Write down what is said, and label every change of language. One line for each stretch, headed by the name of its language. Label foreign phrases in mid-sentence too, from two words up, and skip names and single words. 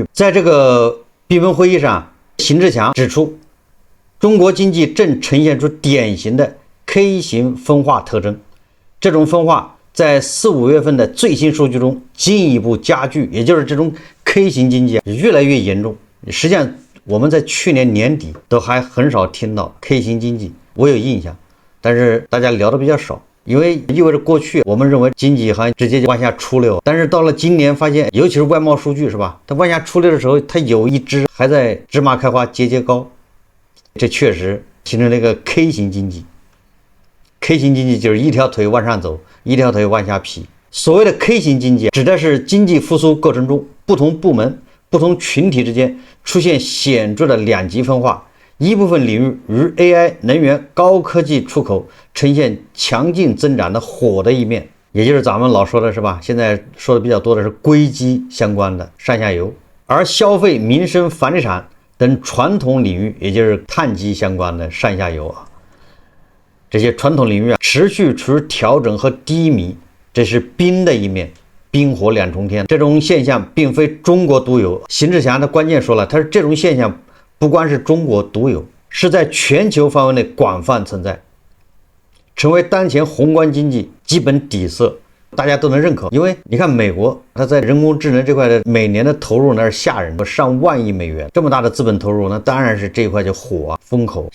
Chinese: 在這個閉門會議上，邢志強指出，中國經濟正呈現出典型的 K 型分化特徵，這種分化在4、5月份的最新數據中進一步加劇，也就是這種 K 型經濟越來越嚴重。實際上我們在去年年底都還很少聽到 K 型經濟，我有印象，但是大家聊的比較少，因為意味着過去我們認為經濟好像直接就往下出溜，但是到了今年發現，尤其是外貿數据是吧，它往下出溜的时候，它有一只還在芝麻開花節節高，這確實形成了一個 K 型經濟。K 型經濟就是一條腿往上走，一條腿往下劈。所謂的 K 型經濟指的是經濟復甦過程中不同部門、不同群體之間出現顯著的兩極分化，一部分領域如 AI、能源、高科技出口呈現強勁增長的火的一面，也就是咱們老說的是吧，現在說的比較多的是硅基相關的上下游，而消費、民生、房地產等傳統領域，也就是碳基相關的上下游這些傳統領域持續處於調整和低迷，這是冰的一面，冰火兩重天。這種現象並非中國獨有，邢志強的關鍵說了，他說這種現象不光是中國獨有，是在全球範圍內廣泛存在，成為當前宏觀經濟基本底色，大家都能認可。因為你看美國，它在人工智能這塊的每年的投入那是嚇人的，上萬億美元，這麼大的資本投入，那當然是這一塊就火風口。